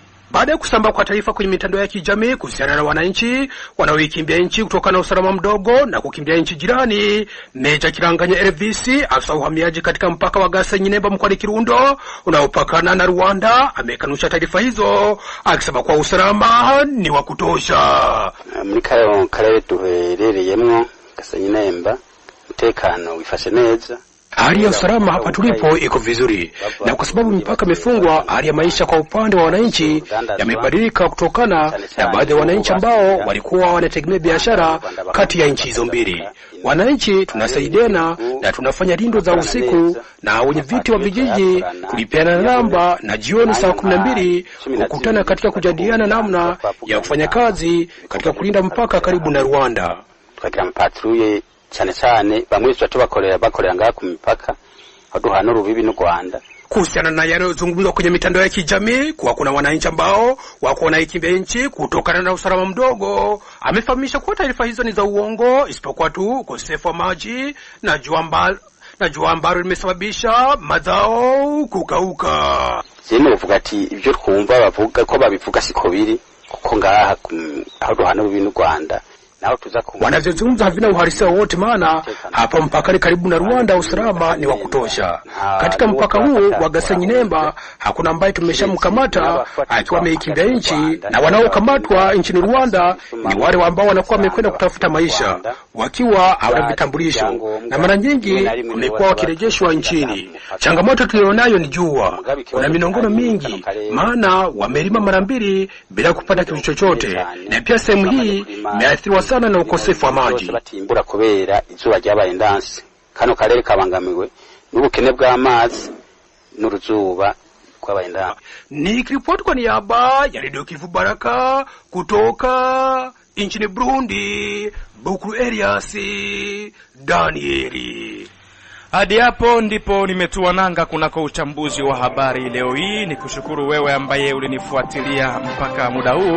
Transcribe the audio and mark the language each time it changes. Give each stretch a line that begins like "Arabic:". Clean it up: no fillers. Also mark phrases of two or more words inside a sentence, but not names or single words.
Swahili: Baada ya kusambaa kwa taarifa kwenye mitandao ya kijamii kuhusiana na wananchi wanaoikimbia nchi kutokana na usalama mdogo na kukimbia nchi jirani, Meja Kiranganya Hervisi, afisa uhamiaji katika mpaka wa Gasenyi Nemba mkoani Kirundo unaopakana na Rwanda, amekanusha taarifa hizo akisema kwa usalama ni wa kutosha.
Rundi: Muri kayo karere duherereyemwo Gasenyi Nemba umutekano wifashe neza.
Swahili: Hali ya usalama hapa tulipo iko vizuri, na kwa sababu mipaka imefungwa, hali ya maisha kwa upande wa wananchi yamebadilika kutokana na baadhi ya wananchi ambao walikuwa wanategemea biashara kati ya nchi hizo mbili. Wananchi tunasaidiana na tunafanya lindo za usiku, na wenye viti wa vijiji tulipeana namba, na jioni saa 12 kukutana katika kujadiliana namna ya kufanya kazi katika kulinda mpaka karibu na Rwanda.
Rundi: Tukagira mpatruye cyane cyane bamwe bakorera ngaha ku mipaka aduhana urubibi n'u Rwanda.
Swahili: Kuhusiana na yanayozungumzwa kwenye mitandao ya kijamii kuwa kuna wananchi ambao wako wanaikimbia nchi kutokana na usalama mdogo, amefahamisha kuwa taarifa hizo ni za uongo, isipokuwa tu ukosefu wa maji na jua ambalo limesababisha mazao kukauka.
Rundi: Zeno uvuga ati ibyo twumva bavuga ko babivuga siko biri kuko ngaha aduhana urubibi n'u Rwanda.
Swahili: Wanavyozungumza havina uhalisia wote, maana hapa mpakani karibu na Rwanda usalama ni wa kutosha. Katika mpaka huu wa Gasenyi Nemba hakuna ambaye tumeshamkamata akiwa ameikimbia nchi, na wanaokamatwa nchini Rwanda ni wale ambao wanakuwa wamekwenda kutafuta maisha wakiwa hawana vitambulisho, na mara nyingi wamekuwa wakirejeshwa nchini. Changamoto tulionayo ni jua, kuna minongono mingi, maana wamelima mara 2 bila kupata kitu chochote, na pia sehemu hii imeathiriwa sana na ukosefu wa maji.
Rundi: Batimbura kubera izuba ryabaye ndansi. Kano karere kabangamiwe n'ubukene bw'amazi n'uruzuba kwabaye ndansi.
Swahili: Nikiripoti kwa niaba ya Radio Kivu Baraka kutoka nchini Burundi, Bukuru Elias Danieli. Hadi hapo ndipo nimetua nanga kunako uchambuzi wa habari leo hii. Nikushukuru wewe ambaye ulinifuatilia mpaka muda huu.